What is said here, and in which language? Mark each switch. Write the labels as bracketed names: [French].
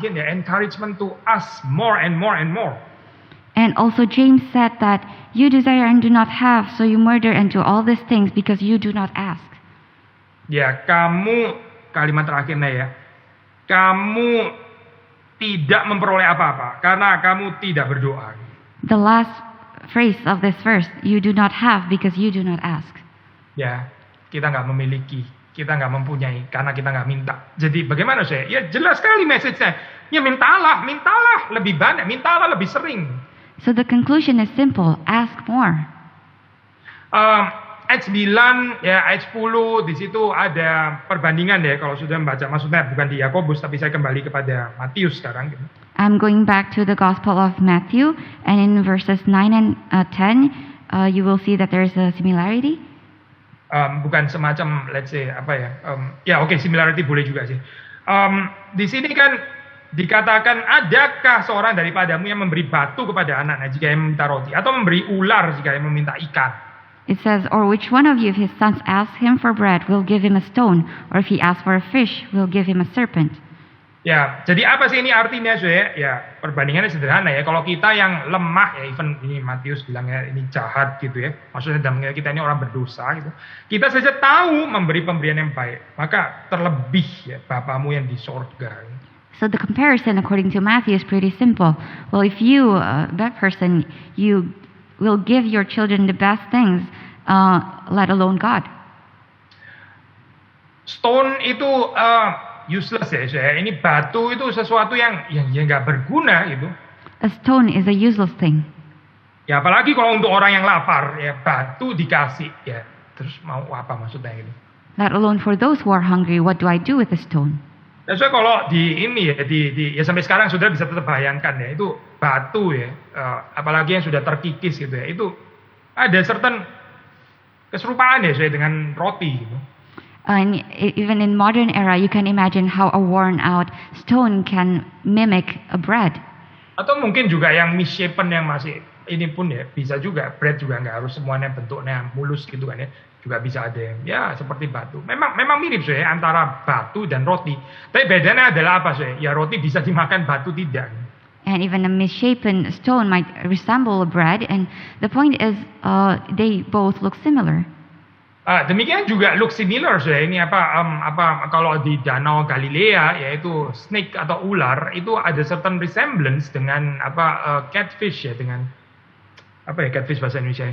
[English] Again ya, encouragement to ask more and more and more. And also James said that you desire and do not have, so you murder and do all these things because you do not ask. [Indonesian] Ya, kamu, kalimat terakhirnya ya, kamu tidak memperoleh apa-apa karena kamu tidak berdoa. [English] The last phrase of this verse, you do not have because you do not ask. [Indonesian] Ya, kita nggak memiliki, kita nggak mempunyai karena kita nggak minta. Jadi bagaimana saya? Ya jelas sekali message-nya. Ya mintalah lebih banyak, mintalah lebih sering. [English] So the conclusion is simple, ask more. [Indonesian] Ayat 9 ya, ayat 10 di situ ada perbandingan ya kalau sudah membaca, maksudnya bukan di Yakobus tapi saya kembali kepada Matius sekarang gitu. [English] I'm going back to the Gospel of Matthew, and in verses 9 and 10, you will see that there is a similarity. [Indonesian] Bukan semacam, let's say similarity boleh juga sih. Di sini kan dikatakan, adakah seorang daripadamu yang memberi batu kepada anaknya jika ia meminta roti, atau memberi ular jika ia meminta ikan? [English] It says, or which one of you, if his sons ask him for bread, will give him a stone, or if he asks for a fish, will give him a serpent? [Indonesian] Ya, jadi apa sih ini artinya saya? Ya, perbandingannya sederhana ya. Kalau kita yang lemah ya, even ini Matius bilangnya ini jahat gitu ya. Maksudnya dalam kita ini orang berdosa gitu. Kita saja tahu memberi pemberian yang baik, maka terlebih ya Bapamu yang di sorga. [English] So the comparison according to Matthew is pretty simple. Well, if you, that person, you will give your children the best things, let alone God. [Indonesian] Stone itu useless ya saya. Ini batu itu sesuatu yang nggak berguna gitu. [English] A stone is a useless thing. [Indonesian] Ya apalagi kalau untuk orang yang lapar ya, batu dikasih ya. Terus mau apa maksudnya ini? [English] Let alone for those who are hungry, what do I do with a stone? [Indonesian] Dan so kalau di ini ya, ya sampai sekarang sudah bisa tetap bayangkan ya, itu batu ya, apalagi yang sudah terkikis gitu ya, itu ada certain keserupaan ya saya dengan roti gitu. [English] And even in modern era, you can imagine how a worn out stone can mimic a bread. [Indonesian] Atau mungkin juga yang misshapen yang masih ini pun ya bisa juga, bread juga nggak harus semuanya bentuknya mulus gitu kan ya, juga bisa ada yang ya seperti batu. Memang mirip saya antara batu dan roti. Tapi bedanya adalah apa saya? Ya roti bisa dimakan, batu tidak. [English] And even a misshapen stone might resemble a bread. And the point is, they both look similar. [Indonesian] Demikian juga look similar, saudara. Ini kalau di Danau Galilea, yaitu snake atau ular, itu ada certain resemblance dengan catfish ya, dengan catfish bahasa Indonesia?